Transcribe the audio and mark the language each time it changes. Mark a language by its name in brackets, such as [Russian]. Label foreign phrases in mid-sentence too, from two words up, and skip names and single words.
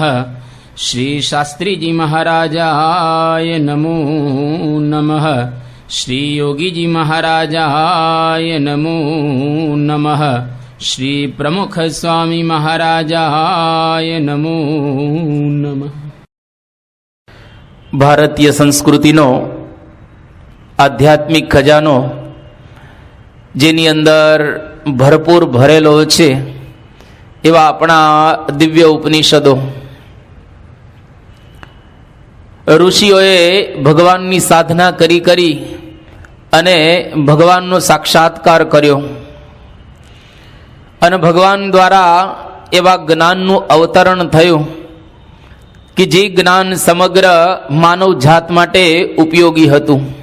[Sanskrit] श्री शास्त्री जी महाराजाय नमो नमः। श्री योगी जी महाराजाय नमो नमः। श्री प्रमुख स्वामी महाराजाय नमो नमः। [Gujarati] ભારતીય સંસ્કૃતિનો આધ્યાત્મિક ખજાનો જેની અંદર ભરપૂર ભરેલો છે એવા આપણા દિવ્ય ઉપનિષદો, ઋષિઓએ ભગવાનની સાધના કરી કરી અને ભગવાનનો સાક્ષાત્કાર કર્યો અને ભગવાન દ્વારા એવા જ્ઞાનનું અવતરણ થયું કે જે જ્ઞાન સમગ્ર માનવ જાત માટે ઉપયોગી હતું.